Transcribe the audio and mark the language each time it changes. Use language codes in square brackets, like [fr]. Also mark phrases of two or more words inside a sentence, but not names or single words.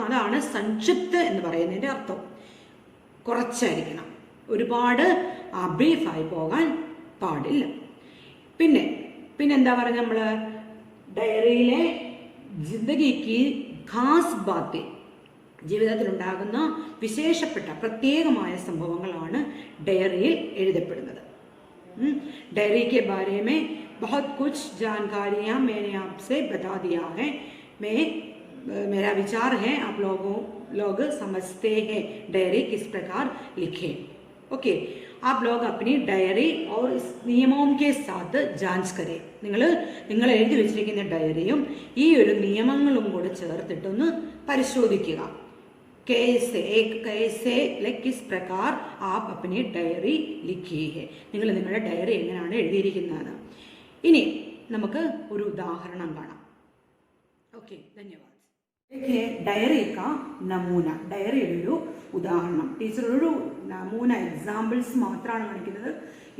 [ml] അതാണ് സംക്ഷിപ്ത് എന്ന് പറയുന്നതിൻ്റെ അർത്ഥം. കുറച്ചായിരിക്കണം, ഒരുപാട് ബ്രീഫായി പോകാൻ പാടില്ല. പിന്നെന്താ പറഞ്ഞ നമ്മൾ ഡയറിയിലെ [hi] ज़िंदगी की ख़ास बातें, [ml] ജീവിതത്തിലുണ്ടാകുന്ന വിശേഷപ്പെട്ട പ്രത്യേകമായ സംഭവങ്ങളാണ് ഡയറിയിൽ എഴുതപ്പെടുന്നത്. [hi] डायरी के बारे में बहुत कुछ जानकारियाँ मैंने आपसे बता दिया है. मेरा विचार है आप लोग समझते हैं डायरी किस प्रकार लिखें. ओके, आप लोग अपनी डायरी और इस नियमों के साथ जांच करें. [ml] നിങ്ങൾ എഴുതി വെച്ചിരിക്കുന്ന ഡയറിയും ഈ ഒരു നിയമങ്ങളും കൂടെ ചേർത്തിട്ടൊന്ന് പരിശോധിക്കുക. [hi] कैसे किस प्रकार आप अपनी डायरी लिखी है. [ml] നിങ്ങൾ നിങ്ങളുടെ ഡയറി എങ്ങനെയാണ് എഴുതിയിരിക്കുന്നത്. ഇനി നമുക്ക് ഒരു ഉദാഹരണം കാണാം. ഓക്കെ, ധന്യവാദ്. [hi] डायरी का नमूना, [ml] ഡയറിയുടെ ഒരു ഉദാഹരണം. ടീച്ചർ ഒരു നമൂന എക്സാമ്പിൾസ് മാത്രമാണ് കാണിക്കുന്നത്.